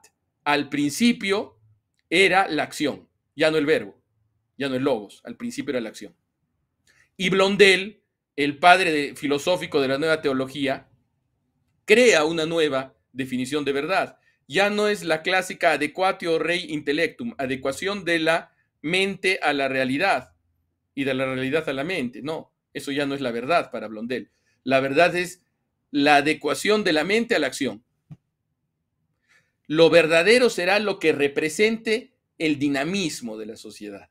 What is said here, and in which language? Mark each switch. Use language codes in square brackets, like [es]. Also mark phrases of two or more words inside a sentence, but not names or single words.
[es] Al principio era la acción, ya no el verbo, ya no el logos, al principio era la acción. Y Blondel, el padre filosófico de la nueva teología, crea una nueva definición de verdad. Ya no es la clásica [la] adequatio rei intellectum, [es] adecuación de la mente a la realidad y de la realidad a la mente. No, eso ya no es la verdad para Blondel. La verdad es la adecuación de la mente a la acción. Lo verdadero será lo que represente el dinamismo de la sociedad.